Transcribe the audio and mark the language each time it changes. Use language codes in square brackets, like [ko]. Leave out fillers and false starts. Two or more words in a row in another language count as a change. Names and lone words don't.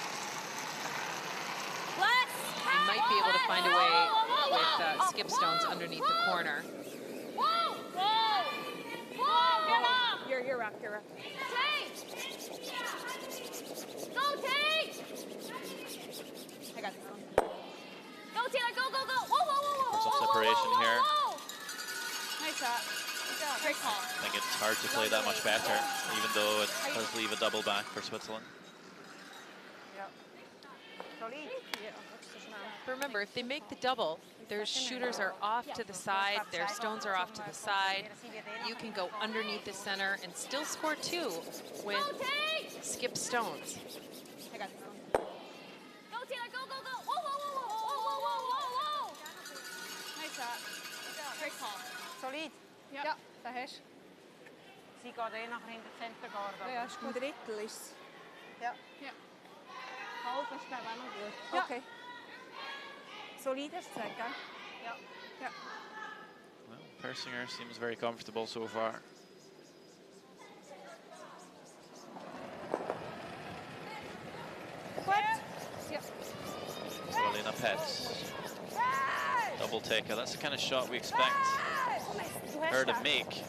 [en] You might be able to find a way with skip stones underneath the corner. Whoa! Whoa! Whoa! You're rock. Take! Go, take! I got this one. Go, Taylor, go, go, go! Whoa, whoa, whoa, whoa! Some separation here. Nice shot. Great call. I think it's hard to play that much better, even though it does leave a double back for Switzerland. But remember, if they make the double, their shooters are off to the side, their stones are off to the side. You can go underneath the center and still score two with skip stones. I got this one. Go, Taylor, go, go, go! Whoa, whoa, whoa, whoa, whoa, whoa, whoa, whoa! Nice shot. Great call. Solid. [de] Ja, dat is. Sie geht eh nachher in den Center gehen. Ja, ist gut. Ein Drittel ist. Ja. Halb ist glaube ich auch noch gut. Okay. Solid hast du gesagt, gell? Ja. [en] Well, Persinger seems very comfortable so far. Carolina Petz. Double taker. That's the kind of shot we expect her to make.